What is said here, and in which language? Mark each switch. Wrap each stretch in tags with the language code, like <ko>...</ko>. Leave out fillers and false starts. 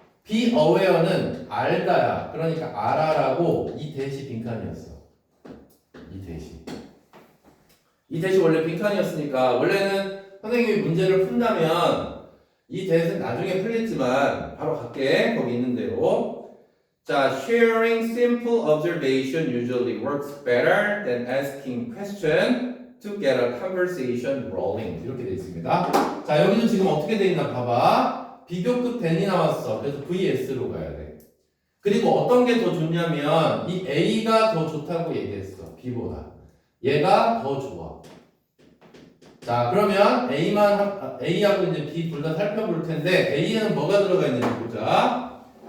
<ko>be aware는 알다야. 그러니까 알아라고 이 대시 빈칸이었어. 이 대시 원래 빈칸이었으니까 원래는 선생님이 문제를 푼다면 이 대시는 나중에 풀겠지만 바로 갈게. 거기 있는 대로.</ko> <en>자, sharing simple observation usually works better than asking question to get a conversation rolling.</en> <ko>이렇게 돼 있습니다. 자, 여기도 지금 어떻게 돼 있나 봐봐. 비교급 than이 나왔어. 그래서 VS로 가야 돼. 그리고 어떤 게 더 좋냐면 이 A가 더 좋다고 얘기했어. B보다. 얘가 더 좋아. 자, 그러면 A하고 이제 B 둘 다 살펴볼 텐데 A에는 뭐가 들어가 있는지 보자.</ko>